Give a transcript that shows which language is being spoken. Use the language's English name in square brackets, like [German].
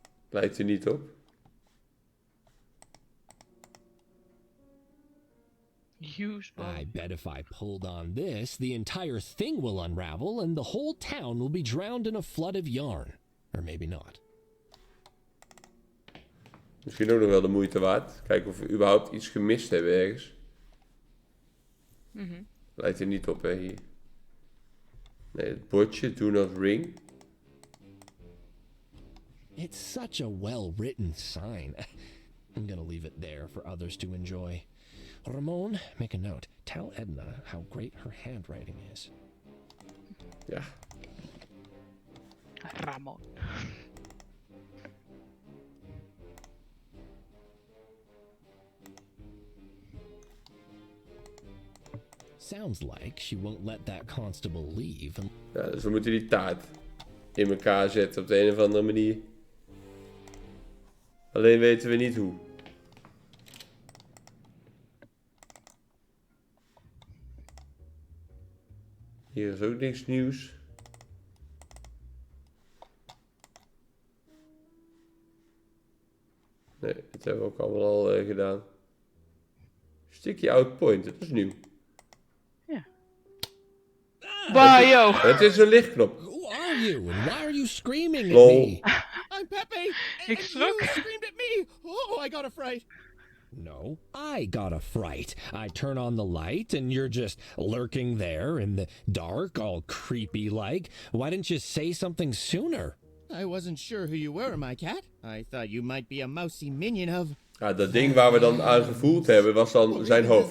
[Dutch] Lijkt er niet op. [English] Use I bet if I pulled on this, the entire thing will unravel and the whole town will be drowned in a flood of yarn. Or maybe not. [Dutch] Misschien ook nog wel de moeite waard. Kijken of we überhaupt iets gemist hebben ergens. Lijkt er niet op, hè, hier. Nee, het bordje, [English] do not ring. It's such a well-written sign. I'm gonna leave it there for others to enjoy. Ramon, make a note. Tell Edna how great her handwriting is. [Dutch] Ja. [English] Ramon. Sounds like she won't let that constable leave. [Dutch] Ja, dus we moeten die taart in elkaar zetten op de een of andere manier. Alleen weten we niet hoe. Hier is ook niks nieuws. Nee, dat hebben we ook allemaal al gedaan. [English] Sticky out point, [Dutch] dat is nieuw. [English] Ja. Bye, yo. [Dutch] Het is een lichtknop. [English] Who are you and why are you screaming at Lol. me? I'm Pepe, [Dutch] Ik schrok. [English] you screamed at me. Oh, I got a fright. No, I got a fright. I turn on the light and you're just lurking there in the dark, all creepy like. Why didn't you say something sooner? I wasn't sure who you were, my cat. I thought you might be a mousy minion of... [Dutch] Ja, dat ding waar we dan aan gevoeld hebben was dan zijn hoofd.